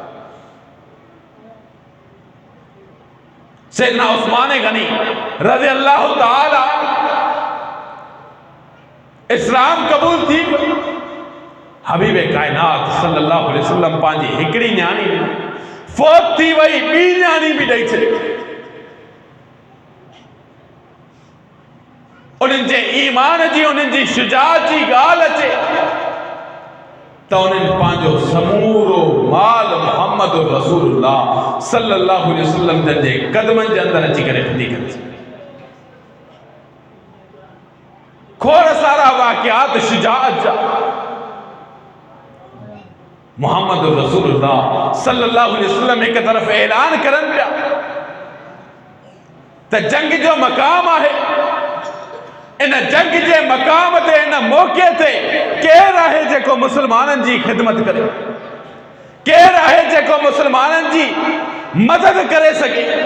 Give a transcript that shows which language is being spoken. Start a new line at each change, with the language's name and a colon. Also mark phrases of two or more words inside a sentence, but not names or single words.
Sindhi: सैयदना उस्मान गनी
Arabic: رضي الله تعالى
Sindhi: इस्लाम कबूल थी, हबीब कायनात
Arabic: صلى الله عليه وسلم
Sindhi: पंहिंजी हिकिड़ी न्याणी फ़ौत थी वई, ॿी न्याणी बि ॾेई छॾी। उन्हनि जे ईमान जी, उन्हनि जी शुजाअत जी ॻाल्हि अचे त उन्हनि पंहिंजो समूरो माल मुहम्मद रसूलुल्लाह
Arabic: صلى الله عليه وسلم
Sindhi: जे कदमनि जे अंदरि अची करे फिटी करे। खोड़ सारा वाक़ियात शुजाअत जा। मुहम्मद रसूलुल्लाह
Arabic: صلى الله عليه وسلم
Sindhi: एक तरफ ऐलान करन पिया त जंग जो मकाम आहे, इन जंग जे मकाम ते, इन मौके ते केरु आहे जेको मुसलमाननि जी ख़िदमत करे, केरु आहे जेको मुसलमाननि जी मदद करे सके।